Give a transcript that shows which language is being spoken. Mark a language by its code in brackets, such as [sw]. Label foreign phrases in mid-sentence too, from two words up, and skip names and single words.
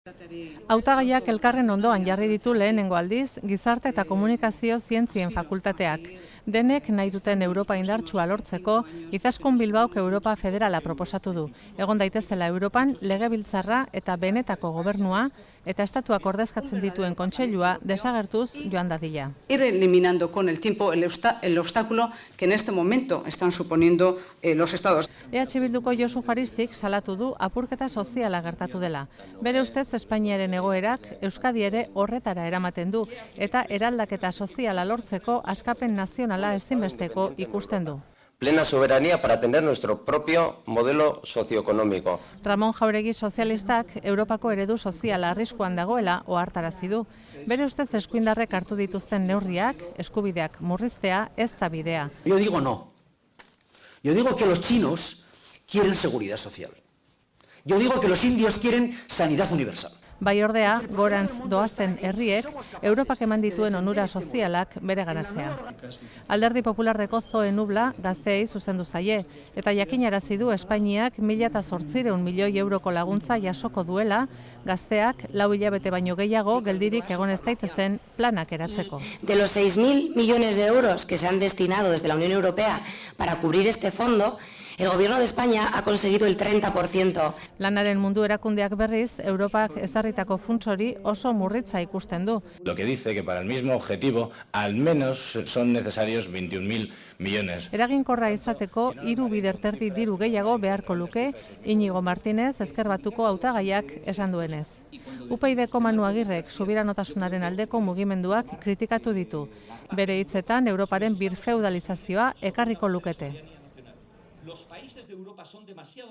[eu] Hautagaiak elkarren ondoan jarri ditu lehenengo aldiz, gizarte eta komunikazio zientzien fakultateak. Denek nahi duten Europa indartsua lortzeko, Izaskun Bilbaok Europa Federala proposatu du. Egon daitezela Europan legebiltzarra eta benetako gobernua eta estatuak ordezkatzen dituen kontseilua desagertuz joan dadila. [es] Ir eliminando con el tiempo el obstáculo que en este momento están suponiendo los estados. [eu] EH Bilduko Josu Juaristik salatu du apurketa soziala gertatu dela. Bere ustez Espainiaren egoerak Euskadi ere horretara eramaten du eta eraldaketa soziala lortzeko askapen nazionala ezinbesteko ikusten du. [es] Plena soberanía para tener nuestro propio modelo socioeconómico. [eu] Ramon Jauregi sozialistak Europako eredu soziala arriskuan dagoela ohartarazi du. Bere ustez eskuindarrek hartu dituzten neurriak, eskubideak murriztea ez da bidea. [es] Yo digo no. Yo digo que los chinos quieren seguridad social. Yo digo que los indios quieren sanidad universal. [eu] Bai ordea, gorantz doazen herriek, Europak eman dituen onura sozialak bere ganatzea. Alderdi Popularreko Zoe Nubla gazteei zuzendu zaie, eta jakinarazi du Espainiak 1.800 milioi euroko laguntza jasoko duela, gazteak 4 hilabete baino gehiago geldirik egon ez daitezen planak eratzeko. [es] De los 6.000 millones de euros que se han destinado desde la Unión Europea para cubrir este fondo, el Gobierno de España ha conseguido el 30%. [eu] Lanaren mundu erakundeak berriz, Europak ezarritako funts hori oso murritza ikusten du. [es] Lo que dice que para el mismo objetivo al menos son necesarios 21.000 millones. [eu] Eraginkorra izateko 3 bider terdi diru gehiago beharko luke, Iñigo Martínez Ezker Batuko hautagaiak esan duenez. UPyDko Manu Agirrek subiranotasunaren aldeko mugimenduak kritikatu ditu. Bere hitzetan Europaren birfeudalizazioa ekarriko lukete. [es] Los países de Europa son demasiado